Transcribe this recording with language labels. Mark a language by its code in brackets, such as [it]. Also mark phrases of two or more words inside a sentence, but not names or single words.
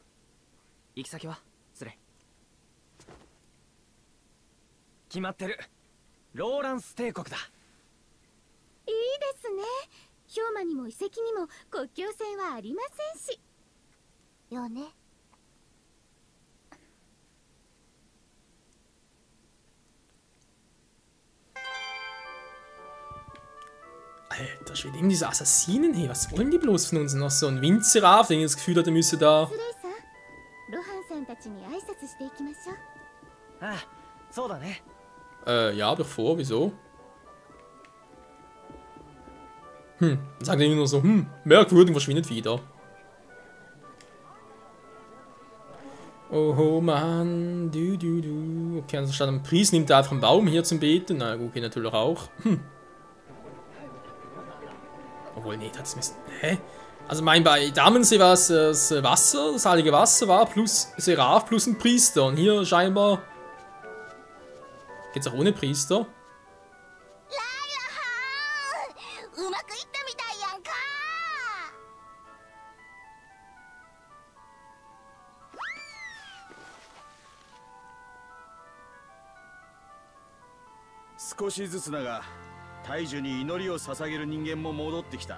[ja] 行き先はスレイ。決まってる。ローランス帝国だ。いいですね。氷馬にも遺跡にも国境線はありませんし。よね。 [de] Alter Schwede, eben diese Assassinen, hey, was wollen die bloß von uns? Noch so ein Windseraph, den ich das Gefühl hatte, müsste da. [ja] スレイさん、ロハンさんたちに挨拶していきましょう。ああ、そうだね。 [de] Ja, bevor, wieso? Sagt er immer nur so, merkwürdig, verschwindet wieder. Oh Mann, du. Okay, also statt einem Priester nimmt er einfach einen Baum hier zum Beten. Na gut, geht natürlich auch. Obwohl, nee, das ist... Hä? Also mein, bei Damensee war es das Wasser, das heilige Wasser war plus Seraph plus ein Priester. Und hier scheinbar... Geht's auch ohne Priester? [ja] うまくいったみたいやんか。少しずつだが大樹に祈りを捧げる人間も戻ってきた。